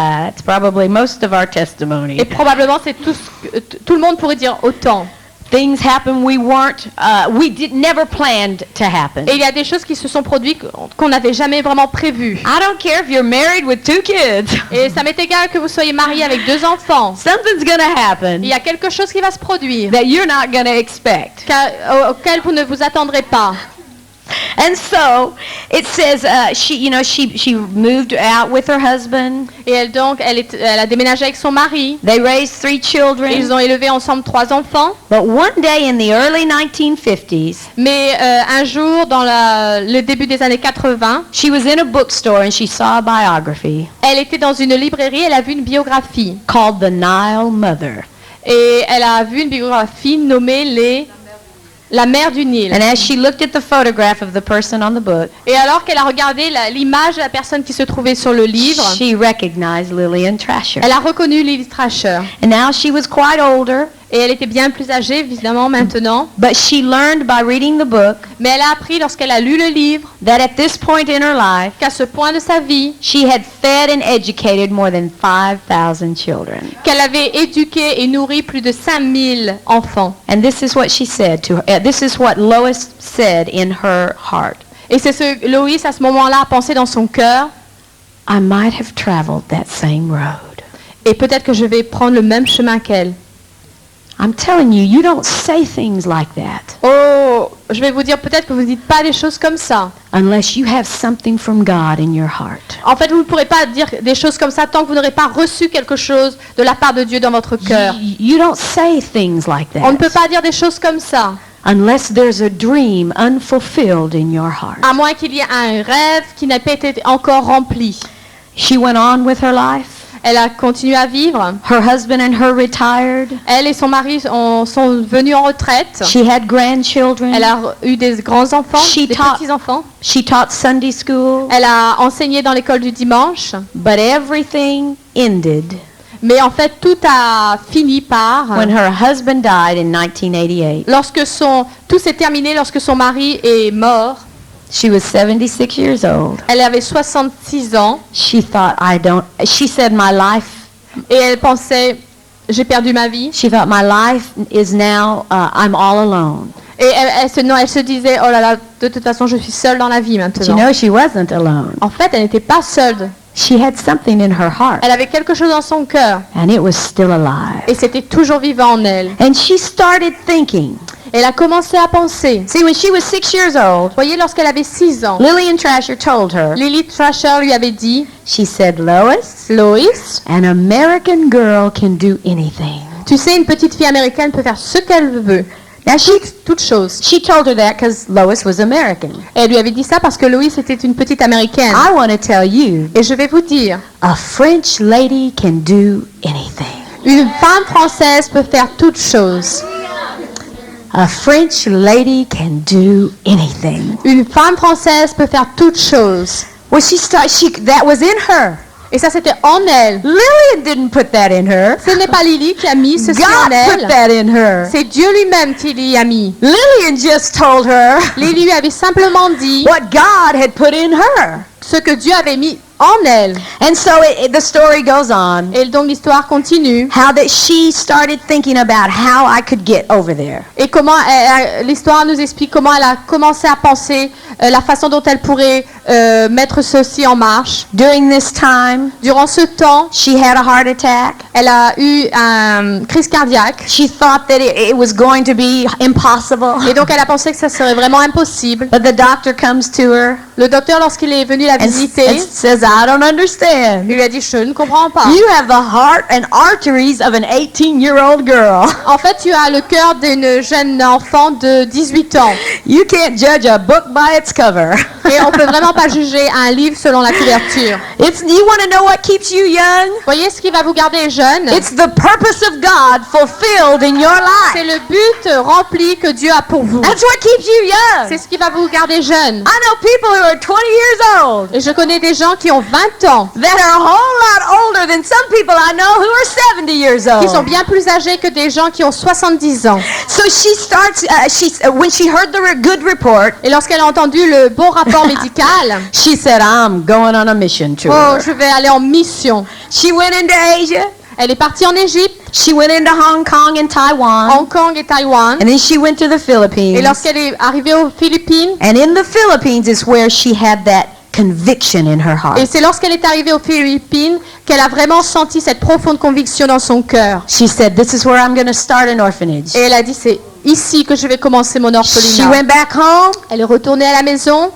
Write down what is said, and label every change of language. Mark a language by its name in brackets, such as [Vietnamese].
[English] It's probably most of our testimony. [French] Et probablement c'est tout le monde pourrait dire autant. [English] Things happen we never planned to happen. [French] Et il y a des choses qui se sont produites qu'on n'avait jamais vraiment prévues. [English] I don't care if you're married with 2 kids. [French] Et ça m'est égal que vous soyez marié avec 2 enfants. [English] Something's gonna happen [French] Il y a quelque chose qui va se produire [English] that you're not gonna expect. [French] auquel vous ne vous attendrez pas. [English] And so it says she moved out with her husband. [French] Et elle a déménagé avec son mari. [English] They raised 3 children. [French] Ils ont élevé ensemble 3 enfants. [English] But one day in the early 1950s, [French] Mais un jour, dans le début des années 80, [English] she was in a bookstore and she saw a biography [French] elle était dans une librairie, elle a vu une biographie. [English] called The Nile Mother. [French] Et elle a vu une biographie nommée La mère du Nil. [English] And as she looked at the photograph of the person on the book, [French] Et alors qu'elle a regardé l'image de la personne qui se trouvait sur le livre, [English] she recognized Lillian Trasher. [French] elle a reconnu Lily Trasher. [English] And now she was quite older, [French] Et elle était bien plus âgée, évidemment, maintenant. [English] but she learned by reading the book [French] Mais elle a appris, lorsqu'elle a lu le livre, [English] that at this point in her life, [French] qu'à ce point de sa vie, [English] she had fed and educated more than 5,000 children. [French] qu'elle avait éduqué et nourri plus de 5000 enfants. [English] And this is what she said to her. This is what Lois said in her heart. [French] Et c'est ce que Loïs, à ce moment-là, a pensé dans son cœur. [English] I might have traveled that same road. [French] Et peut-être que je vais prendre le même chemin qu'elle. [English] I'm telling you, you don't say things like that [French] Oh, je vais vous dire, peut-être que vous ne dites pas des choses comme ça. [English] unless you have something from God in your heart. [French] En fait, vous ne pourrez pas dire des choses comme ça tant que vous n'aurez pas reçu quelque chose de la part de Dieu dans votre cœur. [English] You don't say things like [French] On ne peut [English] that [French] pas dire des choses comme ça, [English] unless there's a dream unfulfilled in your heart. [French] à moins qu'il y ait un rêve qui n'a pas été encore rempli. [English] She went on with her life. [French] Elle a continué à vivre. [English] Her husband and her retired. [French] Elle et son mari sont venus en retraite. [English] She had grandchildren. [French] Elle a eu des grands-enfants, [English] She [French] des [English] taught- [French] petits-enfants. [English] She taught Sunday school. [French] Elle a enseigné dans l'école du dimanche. [English] But everything ended [French] Mais en fait, tout a fini par... [English] when her husband died in 1988. [French] Tout s'est terminé lorsque son mari est mort. [English] She was 76 years old. [French] Elle avait 66 ans [English] She said my life, [French] et elle pensait, j'ai perdu ma vie. [English] she thought my life is now, I'm all alone. [French] Et elle se disait, oh là là, de toute façon, je suis seule dans la vie [English] But [French] maintenant. [English] you know, she wasn't alone. [French] En fait, elle n'était pas seule. [English] She had something in her heart, [French] Elle avait quelque chose dans son cœur [English] and it was still alive. [French] et c'était toujours vivant en elle. [English] And she started thinking. [French] Elle a commencé à penser. [English] See, when she was 6 years old, [French] Vous voyez, lorsqu'elle avait 6 ans, [English] Lillian Trasher told her, [French] Lily Trasher lui avait dit, [English] she said, Lois, [French] Loïs, [English] an American girl can do anything. [French] tu sais, une petite fille américaine peut faire ce qu'elle veut. [English] Now, [French] Toute chose. [English] she told her that because Lois was American. [French] Et elle lui avait dit ça parce que Loïs était une petite américaine. [English] I want to tell you, [French] Et je vais vous dire, [English] a French lady can do anything. [French] une femme française peut faire toute chose. [English] A French lady can do anything. [French] Une femme française peut faire toute chose. [English] Well, that was in her. [French] Et ça, c'était en elle. [English] Lillian didn't put that in her. [French] Ce n'est pas Lily qui a mis ceci en [English] God put [French] elle. [English] that in her. [French] C'est Dieu lui-même qui l'y a mis. [English] Lillian just told her [French] Lily lui avait simplement dit [English] what God had put in her. [French] ce que Dieu avait mis en elle. [English] And so the story goes on. [French] Et donc l'histoire continue. [English] How that she started thinking about how I could get over there. [French] Et comment l'histoire nous explique comment elle a commencé à penser la façon dont elle pourrait mettre ceci en marche. [English] During this time, [French] Durant ce temps, [English] she had a heart attack. [French] elle a eu une crise cardiaque. [English] She thought that it was going to be impossible. [French] Et donc elle a pensé que ça serait vraiment impossible. [English] But the doctor comes to her [French] Le docteur, lorsqu'il est venu la [English] and [French] visiter, [English] says, I don't understand. [French] lui a dit, je ne comprends pas. [English] You have the heart and arteries of an 18-year-old girl. [French] En fait, tu as le cœur d'une jeune enfant de 18 ans. [English] You can't judge a book by its cover. [French] Et on peut vraiment pas juger un livre selon la couverture. [English] You want to know what keeps you young? [French] Voyez ce qui va vous garder jeune. [English] It's the purpose of God fulfilled in your [French] C'est [English] life. [French] le but rempli que Dieu a pour vous. [English] That's what keeps you young. [French] C'est ce qui va vous garder jeune. [English] I know people who are 20 years old [French] Et je connais des gens qui ont 20 ans, [English] that are a whole lot older than some people I know who are 70 years [French] qui sont [English] old. [French] bien plus âgés que des gens qui ont 70 ans. [English] So she starts, when she heard the good report, [French] Et lorsqu'elle a entendu le bon rapport médical, [English] she said, I'm going on a mission tour. [French] oh, je vais aller en mission. [English] She went into Asia. [French] Elle est partie en Égypte, [English] She went into Hong Kong and Taiwan. [French] Hong Kong et Taïwan. [English] And then she went to the Philippines. [French] Et lorsqu'elle est arrivée aux Philippines, [English] And in the Philippines is where she had that conviction in her heart. [French] et c'est lorsqu'elle est arrivée aux Philippines qu'elle a vraiment senti cette profonde conviction dans son cœur. [English] She said, this is where I'm going to start an orphanage. [French] Et elle a dit, c'est ici que je vais commencer mon [English] She [French] orphelinat. [English] went back home. [French] Elle est retournée à la maison